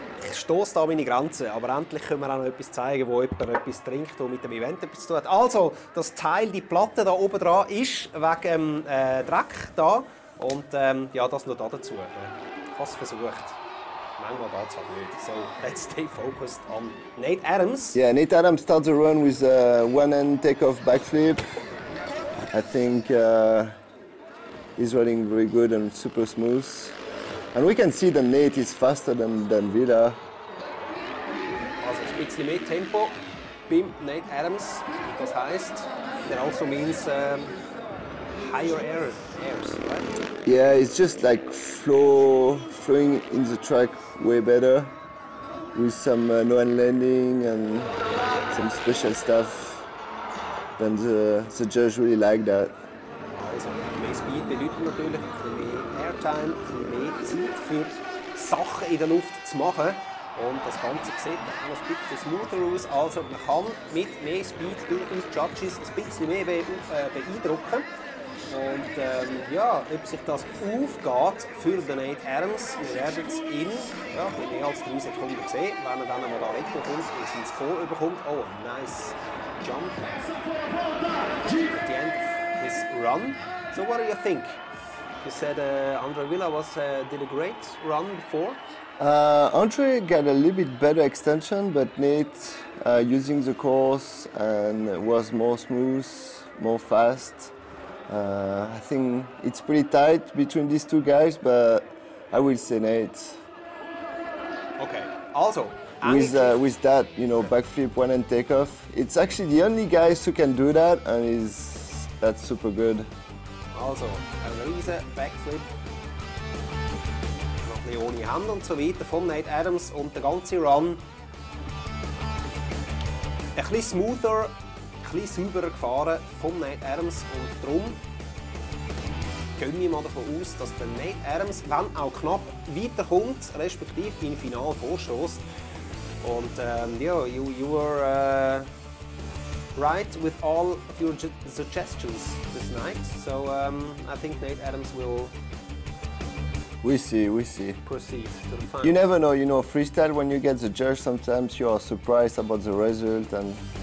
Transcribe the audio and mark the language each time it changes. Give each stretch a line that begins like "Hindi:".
German: Ich stoße da meine Grenzen, aber endlich können wir auch noch etwas zeigen, wo jemand etwas trinkt und mit dem Event etwas zu tun hat. Also, das Teil, die Platte da oben dran, ist wegen Dreck da, und ja, das noch dazu. Ich habe es versucht. Manchmal geht es halt nicht.
English: So, let's stay focused on Nate Adams. Yeah, Nate Adams starts the run with a one-hand takeoff backflip. I think he's running very good and super smooth. And we can see that Nate is faster than Villa.
German: Also ein bisschen mehr Tempo beim Nate Adams. Das heisst,
English: that also means higher airs, right? Yeah, it's just like flowing in the track way better with some no-hand landing and some special stuff. Then the judge really like that.
German: Also mehr Speed bedeutet natürlich ein bisschen mehr Airtime, ein bisschen mehr Zeit für Sachen in der Luft zu machen. Und das Ganze sieht auch noch ein bisschen smoother aus. Also man kann mit mehr Speed durchaus die Judges ein bisschen mehr beeindrucken. Und ja, ob sich das aufgeht für den Nate Adams, wir werden es in ja, mehr als 3 Sekunden sehen, wenn er dann einmal da wegkommt und sein Score überkommt.
English: Oh, nice jump at the end of his run. So what do you think? You said Andre Villa did a great run before. Andre got a little bit better extension, but Nate using the course and was more smooth, more fast. I think it's pretty tight between these two guys, but I will say Nate.
German: Okay, also.
English: With that, you know, backflip, one-hand takeoff, it's actually the only guys who can do that, and that's super good.
German: Also, ein riesen Backflip. Noch ein bisschen ohne Hände und so weiter von Nate Adams, und der ganze Run ein bisschen smoother, ein bisschen sauberer gefahren von Nate Adams, und darum gehen wir mal davon aus, dass der Nate Adams, wenn auch knapp, weiterkommt, respektive im Finale vorstößt. Und ja,
English: you were right with all of your suggestions this night. So I think Nate Adams will. We see. Proceed to the final. You never know, you know, freestyle, when you get the judge, sometimes you are surprised about the result, and